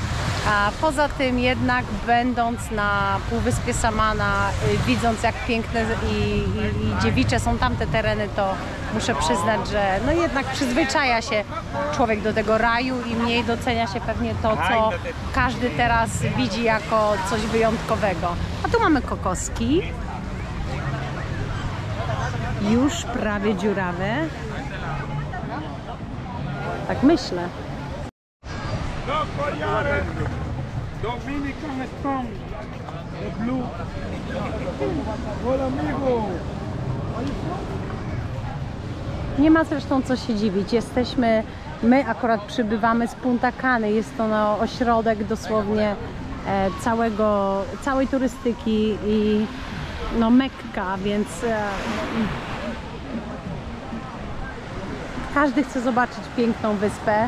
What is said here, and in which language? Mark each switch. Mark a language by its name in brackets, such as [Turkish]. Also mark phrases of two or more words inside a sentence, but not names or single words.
[Polish] A poza tym jednak będąc na Półwyspie Samana, widząc jak piękne i dziewicze są tamte tereny, to muszę przyznać, że no jednak przyzwyczaja się człowiek do tego raju i mniej docenia się pewnie to, co każdy teraz widzi jako coś wyjątkowego. A tu mamy kokoski, już prawie dziurawe. Tak myślę. [English] Dominican Strong, the blue. [Spanish] Hola amigo. [Polish] Nie ma zresztą co się dziwić. My akurat przybywamy z Punta Cany. Jest to no, ośrodek dosłownie całej turystyki i no, Mekka, więc każdy chce zobaczyć piękną wyspę.